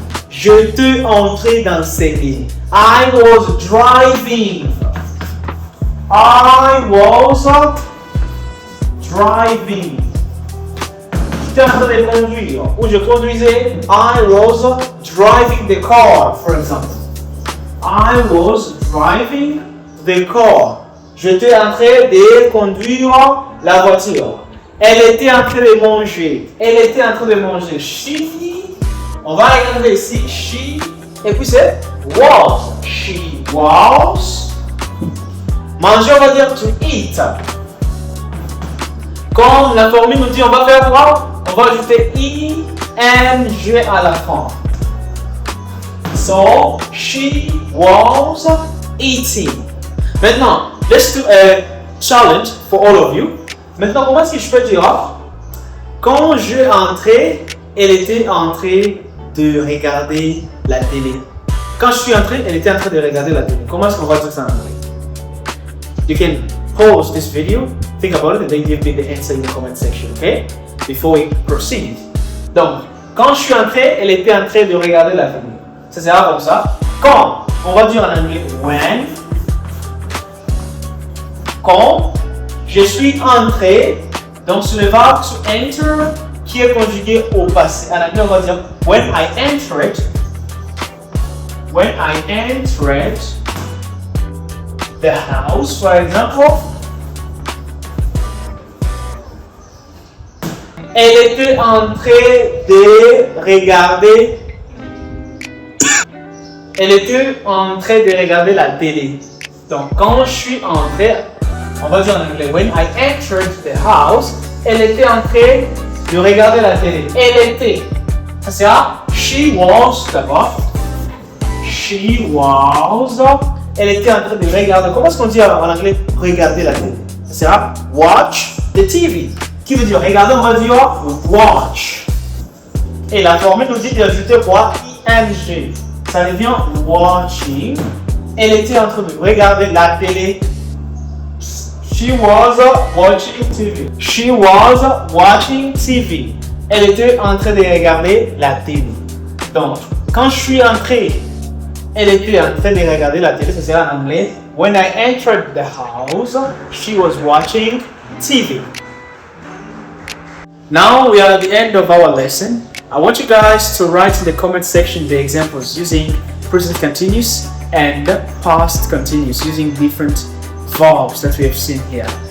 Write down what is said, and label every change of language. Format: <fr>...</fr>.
<fr>J'étais en train d'enseigner.</fr> <en>I was driving. I was driving.</en> <fr>J'étais en train de conduire. Ou je conduisais.</fr> <en>I was driving the car, for example. I was driving the car.</en> <fr>J'étais en train de conduire la voiture. Elle était en train de manger. Elle était en train de manger. She. On va regarder ici. She. Et puis c'est was.</fr> <en>She was.</en> <fr>Manger, on va dire</fr> <en>to eat.</en> <fr>Comme la formule nous dit, on va faire quoi? On va ajouter ing à la fin.</fr> <en>So, she was eating. Maintenant, let's do a challenge for all of you.</en> <fr>Maintenant, comment est-ce que je peux dire? Quand je entrais, elle était en train de regarder la télé. Quand je suis entré, elle était en train de regarder la télé. Comment est-ce qu'on va dire ça en anglais?</fr> <en>You can pause this video, think about it, and then give me the answer in the comment section, okay? Before we proceed.</en> <fr>Donc, quand je suis entré, elle était en train de regarder la télé. Ça sera comme ça. Quand, on va dire en anglais when. Quand je suis entré, donc c'est le verbe</fr> <en>to enter</en> <fr>qui est conjugué au passé. En anglais, on va dire</fr> <en>when I entered. When I entered the house, for example.</en> <fr>Elle était en train de regarder. Elle était en train de regarder la télé. Donc, quand je suis entré, on va dire en anglais,</fr> <en>when I entered the house,</en> <fr>elle était en train de regarder la télé. Elle était. Ça sera</fr> <en>she was</en> <fr>d'abord.</fr> <en>She was.</en> <fr>Elle était en train de regarder. Comment est-ce qu'on dit en anglais regarder la télé? Ça sera</fr> <en>watch the TV.</en> <fr>Qui veut dire regarder, on va dire watch. Et la formule nous dit d'ajouter quoi? ing. Ça devient watching. Elle était en train de regarder la télé.</fr> <en>She was watching TV. She was watching TV.</en> <fr>Elle était en train de regarder la télé. Donc, quand je suis entré, elle était en train de regarder la télé. Ça sera en anglais.</fr> <en>When I entered the house, she was watching TV. Now we are at the end of our lesson. I want you guys to write in the comment section the examples using present continuous and past continuous using different verbs that we have seen here.</en>